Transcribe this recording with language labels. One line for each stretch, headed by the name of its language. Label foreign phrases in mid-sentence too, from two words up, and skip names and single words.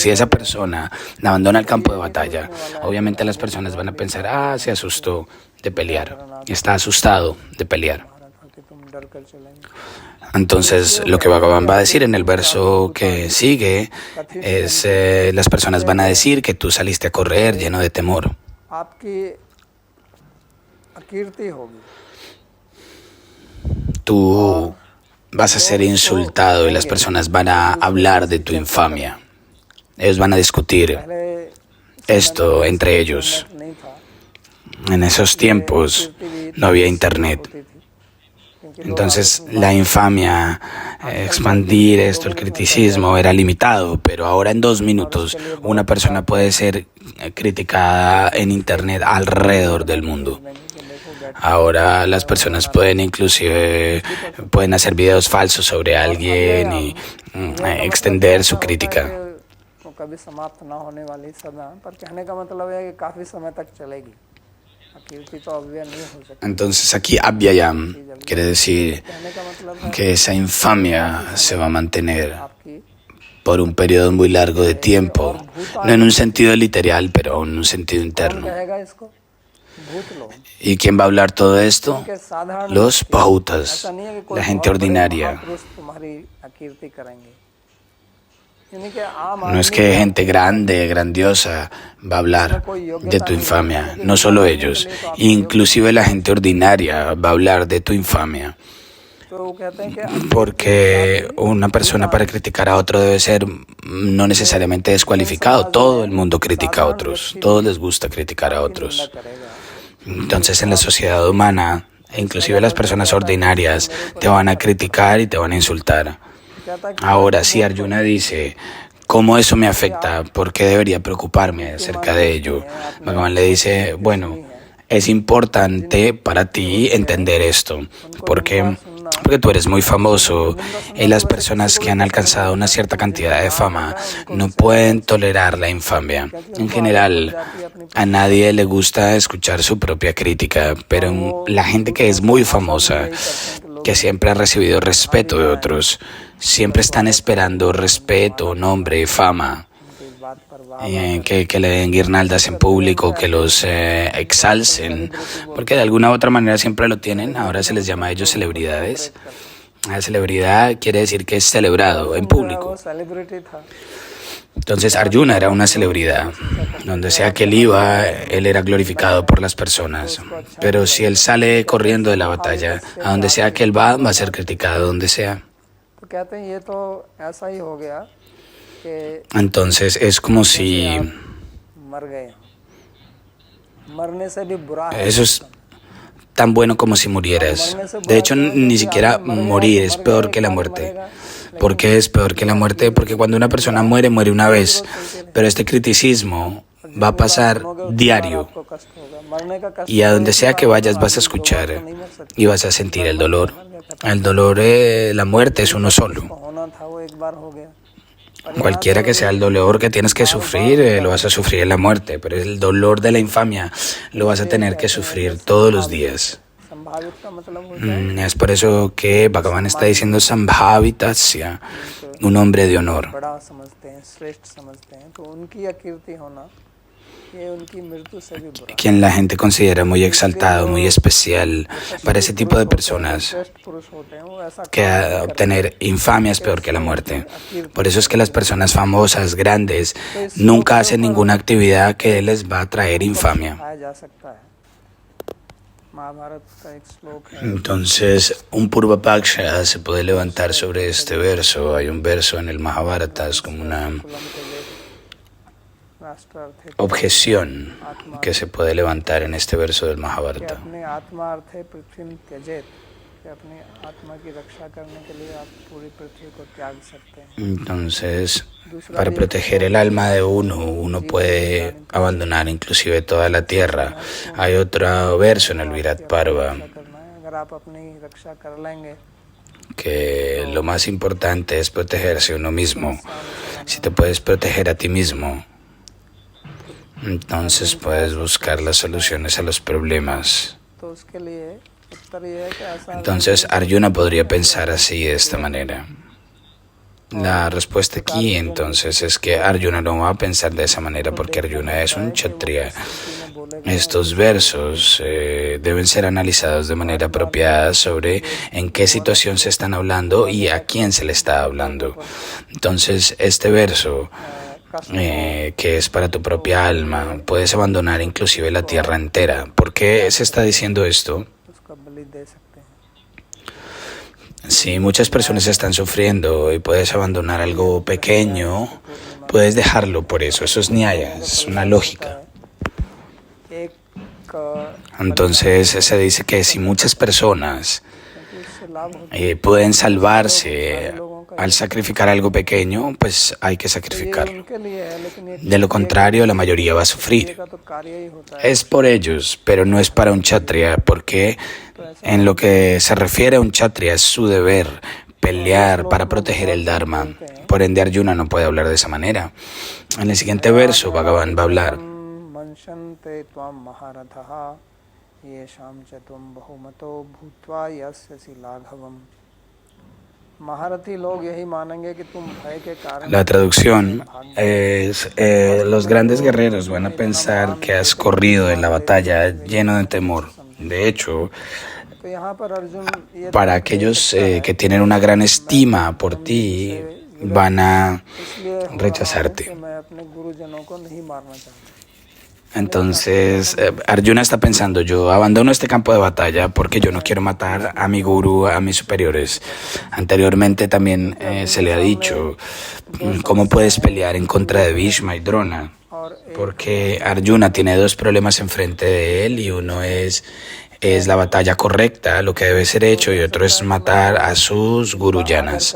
Spanish: Si esa persona abandona el campo de batalla, obviamente las personas van a pensar, se asustó de pelear, está asustado de pelear. Entonces, lo que Bhagavan va a decir en el verso que sigue es, las personas van a decir que tú saliste a correr lleno de temor.
Hindi: अकीर्ति होगी
Spanish: Tú vas a ser insultado y las personas van a hablar de tu infamia. Ellos van a discutir
Hindi: पहले
Spanish: esto entre ellos.
Hindi: इंटरनेट नहीं था
Spanish: En esos tiempos no había internet.
Hindi: होती थी क्योंकि
Spanish: Entonces la infamia, expandir esto, el criticismo era limitado, pero ahora en 2 minutos una persona puede ser criticada en internet alrededor del mundo. Ahora las personas pueden pueden hacer videos falsos sobre alguien y extender su crítica.
Hindi: वो कभी समाप्त ना होने वाली सदा पर कहने का मतलब है कि काफी समय तक चलेगी अकीर्ति तो अव्यय नहीं हो सकती
Spanish: Entonces aquí Abhyayam quiere decir
Hindi: कहने का मतलब है
Spanish: que esa infamia se va a mantener
Hindi: आपकी
Spanish: por un periodo muy largo de tiempo, no en un sentido literal, pero en un sentido
Hindi: कौन
Spanish: interno.
Hindi: कहेगा इसको भूत लोग
Spanish: ¿Y quién va a hablar todo esto?
Hindi: के साधारण
Spanish: Los
Hindi: ऐसा
Spanish: pahutas,
Hindi: नहीं है कि कोई
Spanish: la gente
Hindi: बहुत बड़े
Spanish: ordinaria.
Hindi: महापुरुष तुम्हारी अकीर्ति करेंगे यानी कि आम
Spanish: No es que gente grande, grandiosa va a hablar de tu infamia, no solo ellos, inclusive la gente ordinaria va a hablar de tu infamia.
Hindi: तो वो कहते हैं कि
Spanish: Porque una persona para criticar a otro debe ser no necesariamente descualificado. Todo el mundo critica a otros. Todos les gusta criticar a otros.
Hindi: करेगा
Spanish: Entonces en la sociedad humana, inclusive las personas ordinarias, te van a criticar y te van a insultar.
Hindi: कहता है कि
Spanish: Ahora, si Arjuna dice, ¿cómo eso me afecta? ¿Por qué debería preocuparme acerca de ello? Bhagavan le dice, bueno, es importante para ti entender esto. ¿Por qué? Porque tú eres muy famoso y las personas que han alcanzado una cierta cantidad de fama no pueden tolerar la infamia. En general, a nadie le gusta escuchar su propia crítica, pero la gente que es muy famosa, que siempre ha recibido respeto de otros, siempre están esperando respeto, nombre, fama.
Hindi: इस बात पर
Spanish: Que le den guirnaldas en público, que los exalcen, porque de alguna u otra manera siempre lo tienen. Ahora se les llama a ellos celebridades. La celebridad quiere decir que es celebrado en
Hindi: वो
Spanish: público.
Hindi: सेलिब्रिटी था
Spanish: Entonces Arjuna era una celebridad. Donde sea que él iba, él era glorificado por las personas. Pero si él sale corriendo de la batalla, a donde sea que él va a ser criticado donde sea.
Hindi: तो कहते हैं ये तो ऐसा ही हो गया कि
Spanish: Entonces es como si
Hindi: मर गए मरने से भी बुरा है
Spanish: eso es tan bueno como si murieras. De hecho, ni siquiera morir es peor que la muerte. ¿Por qué es peor que la muerte? Porque cuando una persona muere, muere una vez. Pero este criticismo va a pasar diario.
Hindi: आपको कष्ट होगा मरने का कष्ट
Spanish: Y a donde sea que vayas vas a escuchar y vas a sentir el dolor. El dolor, la muerte es uno solo.
Hindi: होना था वो एक बार हो गया
Spanish: Cualquiera que sea el dolor que tienes que sufrir, lo vas a sufrir en la muerte. Pero el dolor de la infamia lo vas a tener que sufrir todos los días.
Hindi: संभावित का मतलब होता है
Spanish: Es por eso que Bhagavan está diciendo Sambhavitasya, un hombre de honor.
Hindi: बड़ा समझते हैं श्रेष्ठ समझते हैं तो उनकी अकीर्ति होना ये उनकी मृत्यु से भी बुरा
Spanish: Quien la gente considera muy exaltado, muy especial. Para ese tipo de personas,
Hindi: श्रेष्ठ पुरुष होते हैं वो ऐसा
Spanish: que obtener infamia es peor que la muerte. Por eso es que las personas famosas, grandes, nunca hacen ninguna actividad que les va a traer infamia.
Hindi: खाया जा सकता है महाभारत का एक श्लोक है
Spanish: Entonces, un Purva Paksha se puede levantar sobre este verso. Hay un verso en el Mahabharata, es como una
Hindi: कुलम के वेद राष्ट्र अर्थ है
Spanish: objeción que se puede levantar en este verso del
Hindi: कि
Spanish: Mahabharata.
Hindi: अपने आत्मा अर्थ है पृथ्वी में त्यजेत कि अपनी आत्मा की रक्षा करने के लिए आप पूरी पृथ्वी को त्याग सकते हैं
Spanish: Entonces, para proteger el alma de uno puede abandonar inclusive toda la tierra. Hay otro verso en el Virat Parva
Hindi: रक्षा करना है अगर आप अपनी रक्षा कर लेंगे
Spanish: que lo más importante es protegerse uno mismo. Si te puedes proteger a ti mismo, entonces puedes buscar las soluciones a los problemas.
Hindi: तो उसके लिए उत्तर ये है कि ऐसा
Spanish: Entonces Arjuna podría pensar así de esta manera. La respuesta aquí entonces es que Arjuna no va a pensar de esa manera porque Arjuna es un kshatriya. Estos versos deben ser analizados de manera apropiada sobre en qué situación se están hablando y a quién se le está hablando. Entonces este verso que es para tu propia alma. Puedes abandonar inclusive la tierra entera. ¿Por qué se está diciendo esto?
Hindi: उसका बलि दे सकते हैं।
Spanish: Si muchas personas están sufriendo y puedes abandonar algo pequeño, puedes dejarlo por eso. Eso es nyaya, es una lógica.
Hindi: एक
Spanish: Entonces se dice que si muchas personas
Hindi: क्योंकि उससे लाभ होता
Spanish: pueden salvarse al sacrificar algo pequeño, pues hay que
Hindi: है, ये
Spanish: sacrificarlo.
Hindi: उनके लिए है, लेकिन ये
Spanish: De lo contrario, la mayoría va a
Hindi: क्षत्रिय
Spanish: sufrir.
Hindi: का तो कार्य ही होता है।
Spanish: Es por ellos, pero no es para un kshatriya, porque en lo que se refiere a un kshatriya es su deber pelear para proteger el dharma. Por ende, Arjuna no puede hablar de esa manera. En el siguiente verso, Bhagavan va a hablar.
Sanskrit: मनशन्ते त्वां महारथः येषां च त्वं बहुमतो भूत्वा यस्यसि लाघवम्।
Hindi: महारथी लोग यही मानेंगे कि तुम भय के कारण
Spanish: La traducción es, los grandes guerreros van a pensar que has corrido en la batalla lleno de temor. De hecho,
Hindi: तो यहाँ पर अर्जुन ये
Spanish: para aquellos que tienen una gran estima por ti, van a
Hindi: इसलिए हो रहा हूँ
Spanish: rechazarte.
Hindi: कि मैं अपने गुरुजनों को नहीं मारना चाहता।
Spanish: Entonces, Arjuna está pensando, yo abandono este campo de batalla porque yo no quiero matar a mi guru, a mis superiores. Anteriormente también se le ha dicho, ¿cómo puedes pelear en contra de Bhishma y Drona?
Hindi: और
Spanish: Porque Arjuna tiene dos problemas enfrente de él y uno es la batalla correcta, lo que debe ser hecho, y otro es matar a sus guruyanas.